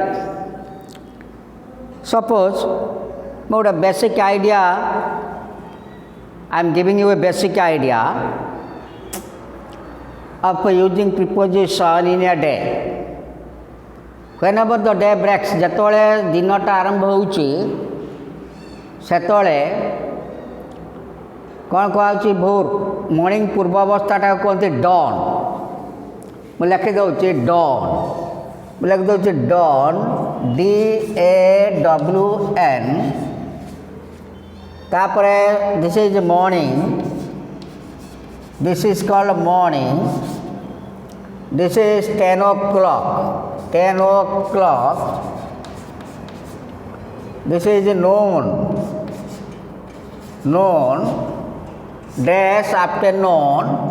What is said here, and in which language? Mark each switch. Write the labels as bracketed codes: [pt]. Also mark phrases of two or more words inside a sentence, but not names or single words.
[en] Suppose about a basic idea. I am giving you a basic idea of using preposition in a day. Whenever the day breaks, [or] ଯେତେବେଳେ ଦିନଟା ଆରମ୍ଭ ହେଉଛି ସେତେବେଳେ କ'ଣ କୁହାଯାଉଛି ଭୋର ମର୍ଣ୍ଣିଂ ପୂର୍ବ ଅବସ୍ଥାଟାକୁ କୁହନ୍ତି ଡନ୍। ମୁଁ ଲେଖିଦେଉଛି ଡନ୍, ମୁଁ ଲେଖିଦେଉଛି ଡନ୍, DAWN। [en] ତାପରେ this is morning, this is called morning, this is 10 o'clock, this is noon, dash afternoon,